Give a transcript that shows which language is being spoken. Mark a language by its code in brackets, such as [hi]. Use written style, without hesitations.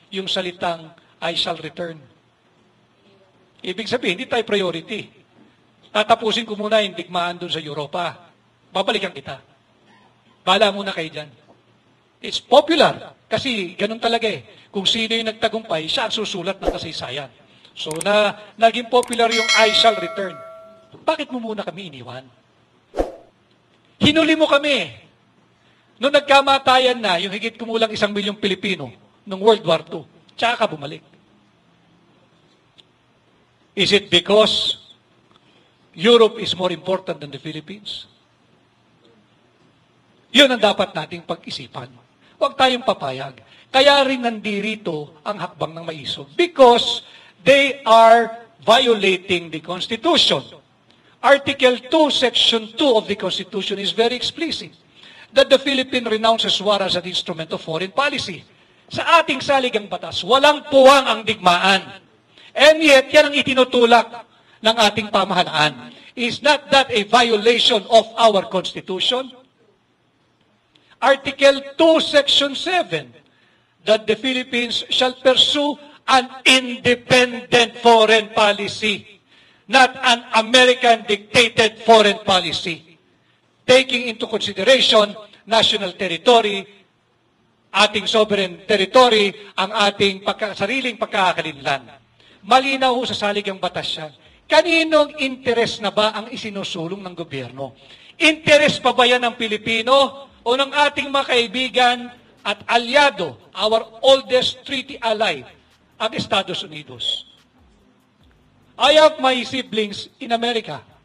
[tl] yung salitang [en] I shall return. [tl] Ibig sabihin, hindi tayo priority. Tatapusin ko muna yung digmaan doon sa Europa. Babalikan kita. Bala muna kayo dyan. [en] It's popular. [tl] Kasi ganun talaga eh. Kung sino yung nagtagumpay, siya ang susulat ng kasaysayan. So, naging popular yung [en] I shall return. [tl] Bakit mo muna kami iniwan? Hinuli mo kami. Noong nagkamatayan na, yung higit kumulang 1 milyong Pilipino, noong World War II, tsaka ka bumalik. [en] Is it because Europe is more important than the Philippines? [tl] Yun ang dapat nating pag-isipan. Huwag tayong papayag. Kaya rin nandirito ang hakbang ng maisog. [en] Because they are violating the Constitution. Article 2, Section 2 of the Constitution is very explicit that the Philippines renounces war as an instrument of foreign policy. [tl] Sa ating saligang batas, walang puwang ang digmaan. [en] And yet, [tl] yan ang itinutulak ng ating pamahalaan. [en] Is not that a violation of our Constitution? Article 2, Section 7, that the Philippines shall pursue an independent foreign policy, not an American-dictated foreign policy, taking into consideration national territory, [tl] ating [en] sovereign territory, [tl] ang ating sariling pagkakalinlan. Malinaw sa saligang batas yan. Kaninong interes na ba ang isinusulong ng gobyerno? Interes pa ba yan ng Pilipino o ng ating mga kaibigan at alyado, [en] our oldest treaty ally, [tl] ang Estados Unidos? [en] I have my siblings in America.